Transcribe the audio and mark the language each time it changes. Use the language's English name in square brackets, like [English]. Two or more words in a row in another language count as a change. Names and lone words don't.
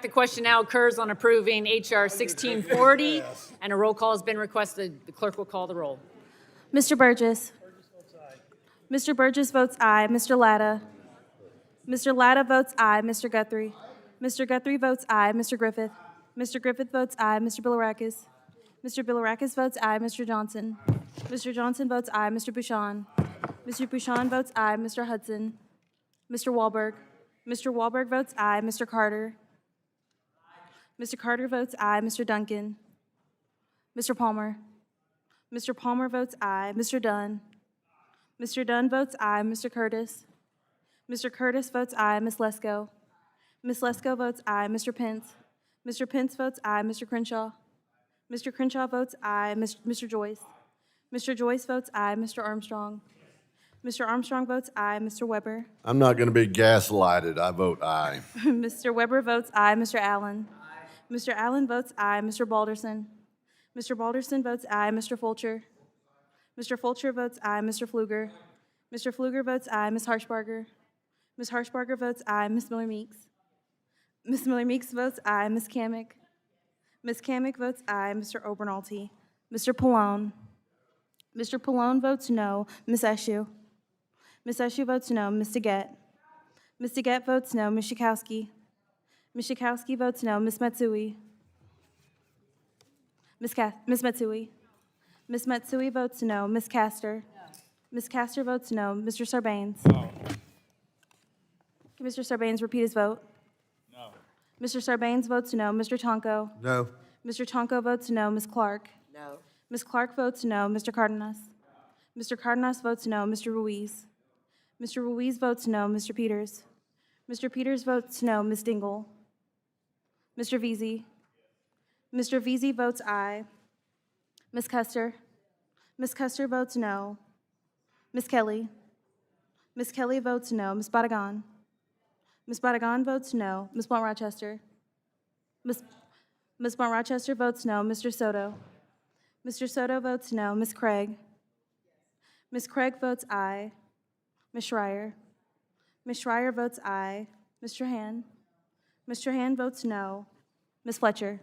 [English] The question now occurs on approving H.R. 1640, and a roll call has been requested. The clerk will call the roll. Mr. Burgess. Mr. Burgess votes aye. Mr. Latta. Mr. Latta votes aye. Mr. Guthrie. Mr. Guthrie votes aye. Mr. Griffith. Mr. Griffith votes aye. Mr. Bilirakis. Mr. Bilirakis votes aye. Mr. Johnson. Mr. Johnson votes aye. Mr. Bouchon. Mr. Bouchon votes aye. Mr. Hudson. Mr. Wahlberg. Mr. Wahlberg votes aye. Mr. Carter. Mr. Carter votes aye. Mr. Duncan. Mr. Palmer. Mr. Palmer votes aye. Mr. Dunn. Mr. Dunn votes aye. Mr. Curtis. Mr. Curtis votes aye. Ms. Lesko. Ms. Lesko votes aye. Mr. Pence. Mr. Pence votes aye. Mr. Crenshaw. Mr. Crenshaw votes aye. Mr. Joyce. Mr. Joyce votes aye. Mr. Armstrong. Mr. Armstrong votes aye. Mr. Weber. I'm not going to be gaslighted. I vote aye. Mr. Weber votes aye. Mr. Allen. Mr. Allen votes aye. Mr. Balderson. Mr. Balderson votes aye. Mr. Fulcher. Mr. Fulcher votes aye. Mr. Pfluger. Mr. Pfluger votes aye. Ms. Harshbarger. Ms. Harshbarger votes aye. Ms. Miller-Meeks. Ms. Miller-Meeks votes aye. Ms. Kamick. Ms. Kamick votes aye. Mr. Obernolte. Mr. Pallone. Mr. Pallone votes no. Ms. Eshoo. Ms. Eshoo votes no. Ms. DeGette. Ms. DeGette votes no. Ms. Schakowsky. Ms. Schakowsky votes no. Ms. Matsui. Ms. Matsui. Ms. Matsui votes no. Ms. Castor. Ms. Castor votes no. Mr. Sarbanes. Can Mr. Sarbanes repeat his vote? No. Mr. Sarbanes votes no. Mr. Tonko. No. Mr. Tonko votes no. Ms. Clark. No. Ms. Clark votes no. Mr. Cardenas. Mr. Cardenas votes no. Mr. Ruiz. Mr. Ruiz votes no. Mr. Peters. Mr. Peters votes no. Ms. Dingle. Mr. Veazey. Mr. Veazey votes aye. Ms. Custer. Ms. Custer votes no. Ms. Kelly. Ms. Kelly votes no. Ms. Badagon. Ms. Badagon votes no. Ms. Blunt-Rochester. Ms. Blunt-Rochester votes no. Mr. Soto. Mr. Soto votes no. Ms. Craig. Ms. Craig votes aye. Ms. Schreier. Ms. Schreier votes aye. Mr. Hand. Mr. Hand votes no. Ms. Fletcher.